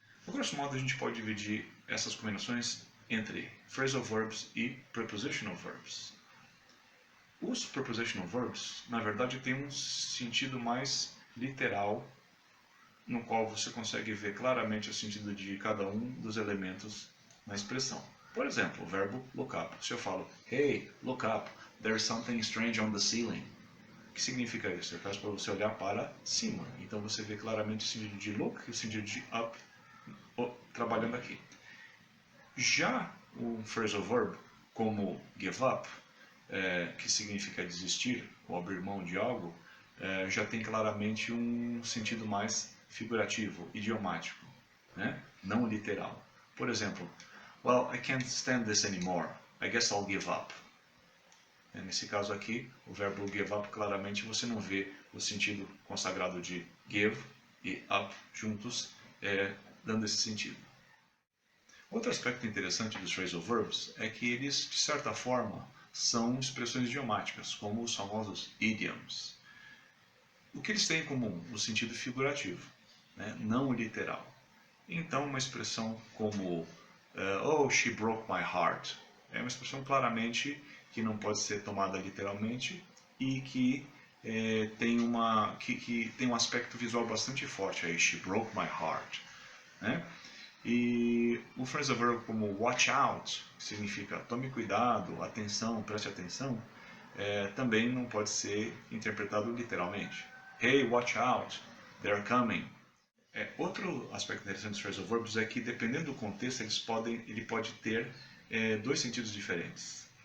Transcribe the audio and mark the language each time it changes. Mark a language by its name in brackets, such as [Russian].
[Portuguese] A grosso modo, a gente pode dividir essas combinações entre phrasal verbs e prepositional verbs. Os prepositional verbs, na verdade, têm um sentido mais literal, no qual você consegue ver claramente o sentido de cada um dos elementos na expressão. Por exemplo, o verbo look up. Se eu falo, [English] hey, look up, there's something strange on the ceiling. [Portuguese] O que significa isso? Eu peço para você olhar para cima. Então você vê claramente o sentido de look e o sentido de up trabalhando aqui. Já o phrasal verb, como give up, que significa desistir ou abrir mão de algo, já tem claramente um sentido mais figurativo, idiomático, né? Não literal. Por exemplo, [English] well, I can't stand this anymore. I guess I'll give up. [Portuguese] Nesse caso aqui, o verbo give up, claramente você não vê o sentido consagrado de give e up juntos, dando esse sentido. Outro aspecto interessante dos phrasal verbs é que eles, de certa forma, são expressões idiomáticas, como os famosos idioms. O que eles têm em comum? O sentido figurativo, né? Não literal. Então, uma expressão como [English] oh, she broke my heart [Portuguese] é uma expressão claramente que não pode ser tomada literalmente e que tem um aspecto visual bastante forte aí, [English] she broke my heart, [Portuguese] né? E o phrasal verb como watch out, que significa tome cuidado, atenção, preste atenção, também não pode ser interpretado literalmente. [English] Hey, watch out, they're coming. [Portuguese] Outro aspecto interessante dos phrasal verbs é que, dependendo do contexto, ele pode ter dois sentidos diferentes.